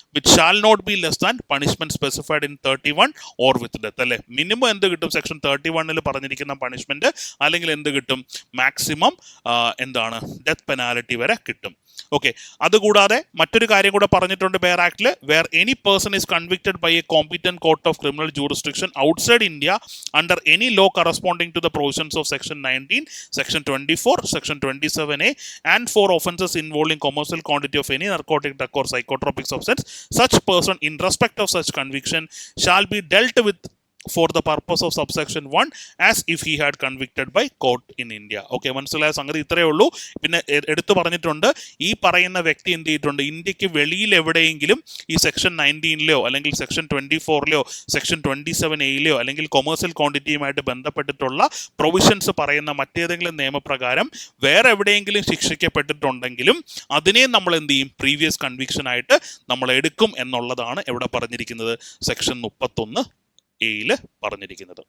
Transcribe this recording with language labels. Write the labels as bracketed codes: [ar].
[en] Which shall not be less than punishment specified in 31 or with death അല്ലെ. [ml] Minimum എന്ത് കിട്ടും, section 31 പറഞ്ഞിരിക്കുന്ന punishment, അല്ലെങ്കിൽ എന്ത് കിട്ടും, മാക്സിമം എന്താണ്, ഡെത്ത് പെനാലിറ്റി വരെ കിട്ടും. ഓക്കെ, അതുകൂടാതെ മറ്റൊരു കാര്യം കൂടെ പറഞ്ഞിട്ടുണ്ട് bear ആക്ടിൽ, [en] Where any person is convicted by a competent court of criminal jurisdiction outside India under any law corresponding to the provisions of section 19, section 24, section 27A and for offences involving commercial quantity of any narcotic drug or psychotropic substance, such person in respect of such conviction shall be dealt with for the purpose of subsection 1 as if he had convicted by court in India. [ml] Okay, മനസ്സിലായ സംഗതി ഇത്രയേ ഉള്ളൂ. പിന്നെ എടുത്തു പറഞ്ഞിട്ടുണ്ട്, ഈ പറയുന്ന വ്യക്തി എന്ത് ചെയ്തിട്ടുണ്ട്, ഇന്ത്യക്ക് വെളിയിൽ എവിടെയെങ്കിലും ഈ സെക്ഷൻ 19 അല്ലെങ്കിൽ സെക്ഷൻ 24 സെക്ഷൻ 27A അല്ലെങ്കിൽ കൊമേഴ്സ്യൽ ക്വാണ്ടിറ്റിയുമായിട്ട് ബന്ധപ്പെട്ടിട്ടുള്ള പ്രൊവിഷൻസ് പറയുന്ന മറ്റേതെങ്കിലും നിയമപ്രകാരം വേറെ എവിടെയെങ്കിലും ശിക്ഷിക്കപ്പെട്ടിട്ടുണ്ടെങ്കിലും അതിനെ നമ്മൾ എന്ത് ചെയ്യും, പ്രീവിയസ് കൺവിക്ഷൻ ആയിട്ട് നമ്മൾ എടുക്കും എന്നുള്ളതാണ് ഇവിടെ പറഞ്ഞിരിക്കുന്നത്, സെക്ഷൻ 31A പറഞ്ഞിരിക്കുന്നത്.